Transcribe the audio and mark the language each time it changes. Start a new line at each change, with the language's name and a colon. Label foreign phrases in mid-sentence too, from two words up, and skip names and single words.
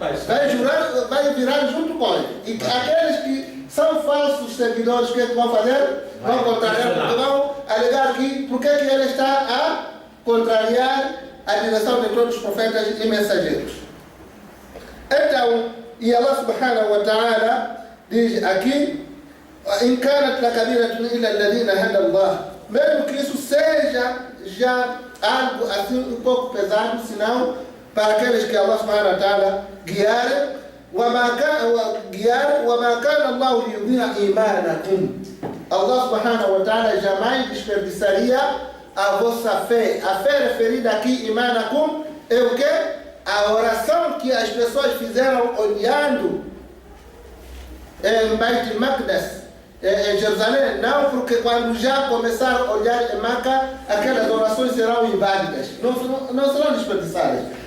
Portuguese: Vai virar junto com ele. E aqueles que são falsos seguidores, o que vão fazer? Vão contrariar, porque vão alegar que por que ele está a contrariar a direção de todos os profetas e mensageiros. Então, e
Arabic: الله سبحانه وتعالى
Portuguese: diz aqui:
Arabic: إن كانت لكبيرة إلا الذين هدى الله.
Portuguese: Mesmo que isso seja já algo assim um pouco pesado, senão para aqueles que
Arabic: الله سبحانه وتعالى
Portuguese: guiar,
Arabic: وما كان الله ليضيع إيمانكم. الله سبحانه وتعالى
Portuguese: jamais desperdiçaria a vossa fé. A fé referida aqui, imanakum, é o que? A oração que as pessoas fizeram olhando em Beit al-Maqdis, em Jerusalém, não, porque quando já começaram a olhar em Meca, aquelas orações serão inválidas, não serão desperdiçadas.